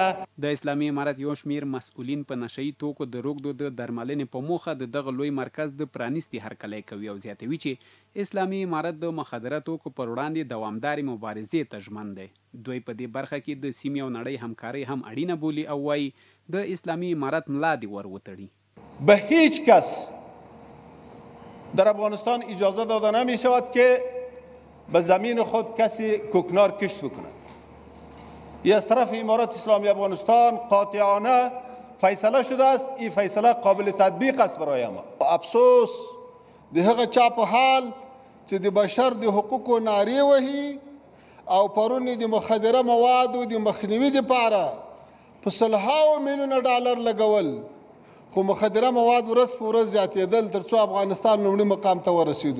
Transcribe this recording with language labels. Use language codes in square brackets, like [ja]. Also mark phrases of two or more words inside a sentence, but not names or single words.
[ps] د اسلامي امارت یو شمېر مسؤلین په نشهیي توکو د روږدو د درملنې په موخه د دغه لوی مرکز د پرانیستي هرکلی کوي او زیاتوي چې اسلامي امارت د مخدره توکو پر وړاندې دوامدارې مبارزې ته ژمن دی. دوی په دې برخه کې د سیمې او نړۍ همکارۍ هم اړینه بولي او وایي د اسلامي امارت ملا دې ور وتړي. [fa] به هیچ کس در افغانستان اجازه داده نمی شود که به زمین خود کسی کوکنار کشت بکند. این از طرف امارت اسلامی افغانستان قاطعانه فیصله شده است. این فیصله قابل تطبیق است برای ما. [ps] افسوس د هغه چا په حال چې د بشر د حقوقو نارې وهي او پرون د مخدره موادو د مخنیوي دپاره په سلهاو میلیونه ډالر لګول، خو مخدره مواد ورځ په ورځ زیاتېدل تر څو افغانستان لومړي مقام ته ورسېدو.